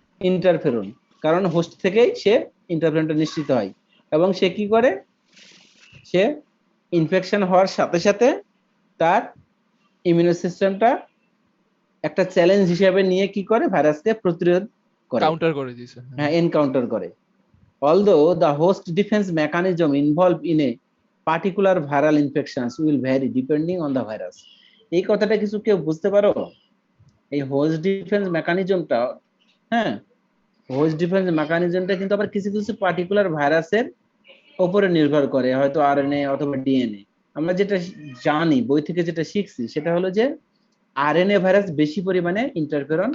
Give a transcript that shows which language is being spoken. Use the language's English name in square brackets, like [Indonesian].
[Bangla] Interferon, কারণ host থেকেই সে ইন্টারফেরনটা নিশ্চিত হয় এবং সে কি করে? সে ইনফেকশন হওয়ার সাথে সাথে তার ইমিউনো সিস্টেমটা একটা চ্যালেঞ্জ হিসেবে নিয়ে কি করে? ভাইরাসকে প্রতিরোধ করে, কাউন্টার করে দিয়েছে। হ্যাঁ, এনকাউন্টার করে। [English] Although the host defense mechanism involved in a particular viral infections will vary depending on the virus. [Bangla] এই কথাটা কিছু কেউ বুঝতে পারো? এই হোস্ট ডিফেন্স মেকানিজমটা, হ্যাঁ, হোস্ট ডিফেন্স মেকানিজমটা কিন্তু আবার কিছু কিছু পার্টিকুলার ভাইরাসের উপরে নির্ভর করে, হয়তো আরএনএ অথবা ডিএনএ। আমরা যেটা জানি, বই থেকে যেটা শিখছি, সেটা হলো যে আরএনএ ভাইরাস বেশি পরিমাণে ইন্টারফেরন